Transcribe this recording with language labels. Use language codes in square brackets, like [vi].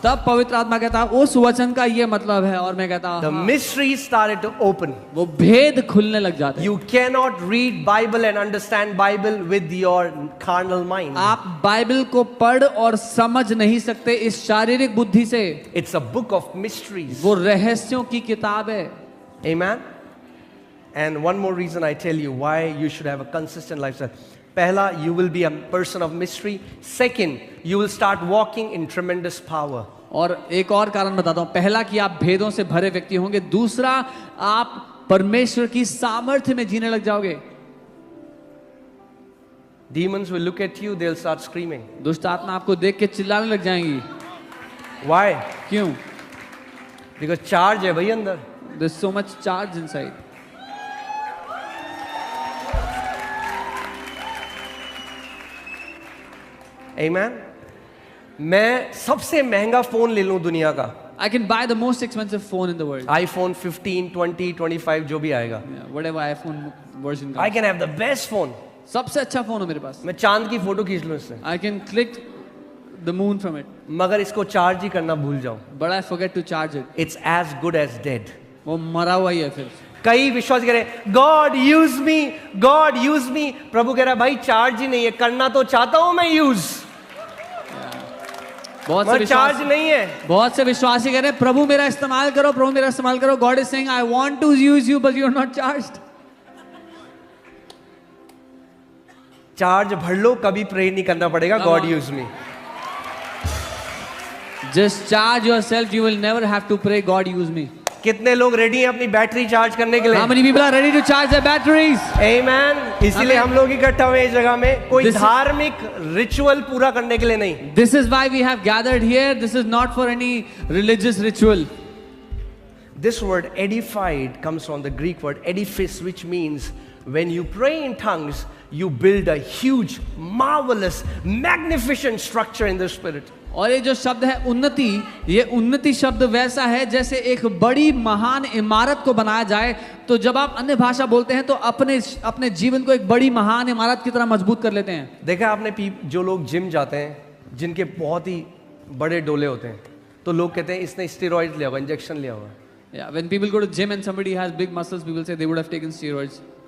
[hi] तब पवित्र आत्मा कहता उस वचन का ये मतलब है, और मैं कहता [en] The mysteries started to open. [hi] वो भेद खुलने लग जाते हैं. [en] You cannot read Bible and understand Bible with your carnal mind. [hi] आप बाइबल को पढ़ और समझ नहीं सकते इस शारीरिक बुद्धि से. [en] It's a book of mysteries. [hi] वो रहस्यों की किताब है. [en] Amen. And one more reason I tell you why you should have a consistent lifestyle. पहला, you will be a person of mystery. Second, you will start walking in tremendous power. [hi] और एक और कारण बताता हूं. पहला कि आप भेदों से भरे व्यक्ति होंगे. दूसरा, आप परमेश्वर की सामर्थ्य में जीने लग जाओगे. [en] Demons will look at you, they'll start screaming. [hi] दुष्ट आत्मा आपको देख के चिल्लाने लग जाएंगी. [en] Why? [hi] क्यों? Because charge है भाई अंदर. [en] There's so much charge inside. Amen. [hi] मैं सबसे महंगा फोन ले लूं दुनिया का. [en] I can buy the most expensive phone in the world. [hi] iPhone 15, 20, 25 जो भी आएगा. [en] Yeah, whatever iPhone version I comes. can have the best phone. [hi] सबसे अच्छा फोन हो मेरे पास. मैं चांद की फोटो खींच लूं इससे. [en] I can click the moon from it, [hi] मगर इसको चार्ज ही करना भूल जाऊं. [en] but I forget to charge it. It's as good as dead. [hi] वो मरा हुआ ही है फिर. कई विश्वास कह रहे [en] God use me, God use me. [hi] प्रभु कह रहा है भाई चार्ज ही नहीं है, करना तो चाहता हूं मैं यूज, बहुत से मगर चार्ज विश्वासी नहीं है. बहुत से विश्वासी कह रहे हैं प्रभु मेरा इस्तेमाल करो, प्रभु मेरा इस्तेमाल करो. [en] God is saying I want to use you but you are not charged. [hi] Charge भर लो, कभी प्रे नहीं करना पड़ेगा [en] God use me. Just charge yourself, you will never have to pray God use me. [hi] कितने लोग रेडी हैं अपनी battery charge करने के लिए? [en] How many people are ready to charge their batteries? Amen. इसीलिए Amen. [hi] हम लोग इकट्ठा हुए इस जगह में, कोई [en] This is- [hi] धार्मिक रिचुअल पूरा करने के लिए नहीं. [en] This is why we have gathered here. This is not for any religious ritual. This word edified comes from the Greek word edifice, which means when you pray in tongues, you build a huge, marvelous, magnificent structure in the spirit. [hi] और ये जो शब्द है उन्नति, ये उन्नति शब्द वैसा है जैसे एक बड़ी महान इमारत को बनाया जाए. तो जब आप अन्य भाषा बोलते हैं तो अपने जीवन को एक बड़ी महान इमारत की तरह मजबूत कर लेते हैं. देखा आपने जो लोग जिम जाते हैं, जिनके बहुत ही बड़े डोले होते हैं, तो लोग कहते हैं इसने स्टेरॉइड लिया हुआ, इंजेक्शन लिया हुआ. [en] Yeah, when people go to gym and somebody has big muscles, people say they would have taken steroids.